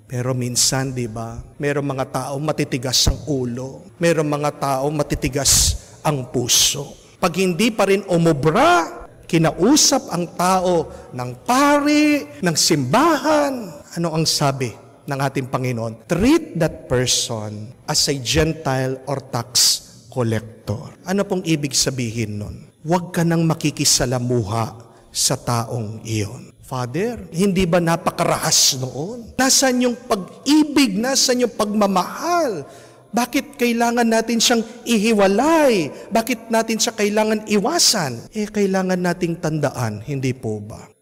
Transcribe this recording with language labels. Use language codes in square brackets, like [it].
[tl] Pero minsan, di ba, mayroong mga tao matitigas ang ulo. Mayroong mga tao matitigas ang puso. Pag hindi pa rin umubra, kinausap ang tao ng pari, ng simbahan, ano ang sabi ng ating Panginoon? [en] Treat that person as a Gentile or tax collector. [tl] Ano pong ibig sabihin nun? Huwag ka nang makikisalamuha sa taong iyon. Father, hindi ba napakarahas noon? Nasaan yung pag-ibig? Nasaan yung pagmamahal? Bakit kailangan natin siyang ihiwalay? Bakit natin siya kailangan iwasan? Kailangan nating tandaan, hindi po ba?